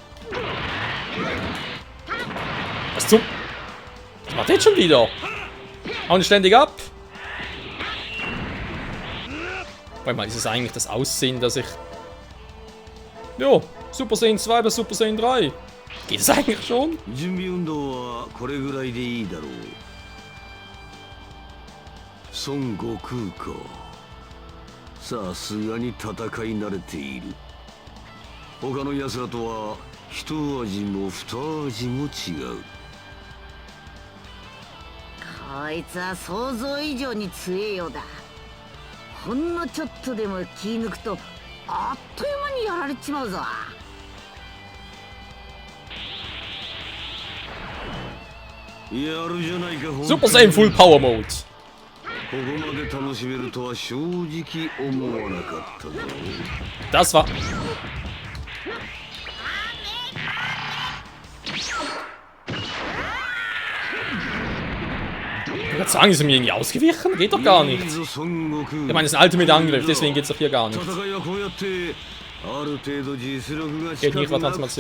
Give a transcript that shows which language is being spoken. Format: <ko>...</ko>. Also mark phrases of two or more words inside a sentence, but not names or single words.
<de>Was zum... Was macht jetzt schon wieder? Hauen ständig ab. Weil mal ist es eigentlich das Aussehen, dass ich... Jo, Super Saiyan 2 bis Super Saiyan 3. Geht es eigentlich schon?</de> <ja>Son Gokuか。さすがに戦い慣れている。他の奴らとは一味も二味も違う。こいつは想像以上に強いようだ。ほんのちょっとでも気抜くとあっという間にやられちまうぞ。やるじゃないか。</ja> <en>Super Saiyan Full Power Mode.</en> <ja>ここまで楽しめるとは正直思わなかったぞ。</ja> <de>Das war... Ich würde sagen, ist er mir irgendwie ausgewichen? Geht doch gar nicht. Ich meine, es ist ein Ultimate-Angriff, deswegen geht es doch hier gar nicht. Geht nicht, war Transformation.</de>